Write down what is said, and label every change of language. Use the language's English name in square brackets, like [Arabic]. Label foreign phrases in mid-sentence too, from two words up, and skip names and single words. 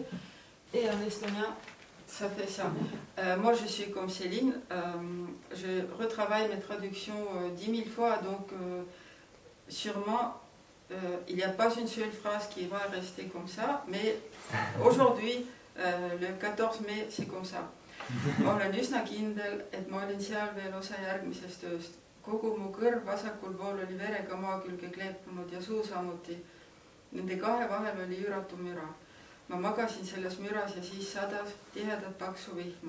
[French] Et en estonien, ça fait ça. Moi, je suis comme Céline. Je retravaille mes traductions 10 000 fois, donc sûrement, il n'y a pas une seule phrase qui va rester comme ça, mais aujourd'hui, le 14 mai, c'est comme ça. [Estonian] Olen üsna kindel, et ma olin seal veel osa järgmisest ööst. Kogu mu kõrv vasakul pool oli verega maa külge kleepunud ja suu samuti. Nende kahe vahel oli üüratu müra. Ma magasin selles müras ja siis sadas tihedat paksu vihma.